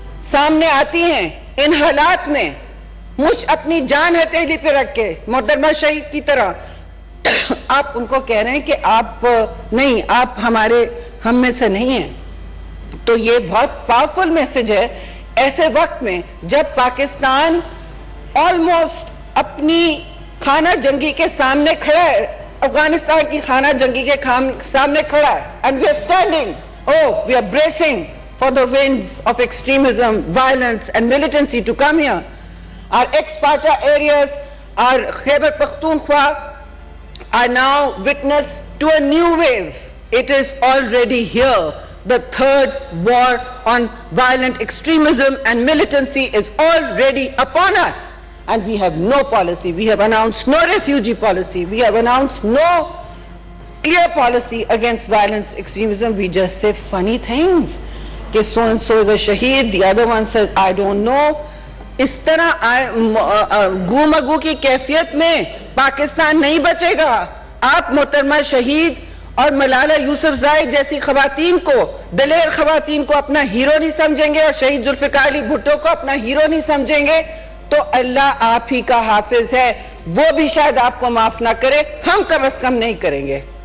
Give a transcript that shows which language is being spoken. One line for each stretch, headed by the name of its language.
Urdu: سامنے آتی ہیں ان حالات میں، مجھ اپنی جان ہتھیلی پہ رکھ کے محترمہ شہید کی طرح، آپ ان کو کہہ رہے ہیں کہ آپ نہیں، آپ ہم میں سے نہیں ہیں. تو یہ بہت پاورفل میسج ہے ایسے وقت میں جب پاکستان آلموسٹ اپنی خانہ جنگی کے سامنے کھڑا ہے، افغانستان کی خانہ جنگی کے سامنے کھڑا ہے.
English: And we are standing, we are bracing for the winds of extremism, violence and militancy to come here. Our ex-Fata areas, our Khyber Pakhtunkhwa are now witness to a new wave. It is already here. The third war on violent extremism and militancy is already upon us. And we have no policy. We have announced no refugee policy. We have announced no clear policy against violence extremism. We just say funny things.
Urdu: کہ
English: so and so is a shaheed, the other one says I don't know.
Urdu: اس طرح گو مگو کی کیفیت میں پاکستان نہیں بچے گا. آپ محترمہ شہید اور ملالہ یوسفزائی جیسی خواتین کو، دلیر خواتین کو اپنا ہیرو نہیں سمجھیں گے، اور شہید ذوالفقار علی بھٹو کو اپنا ہیرو نہیں سمجھیں گے، تو اللہ آپ ہی کا حافظ ہے، وہ بھی شاید آپ کو معاف نہ کرے، ہم کم از کم نہیں کریں گے.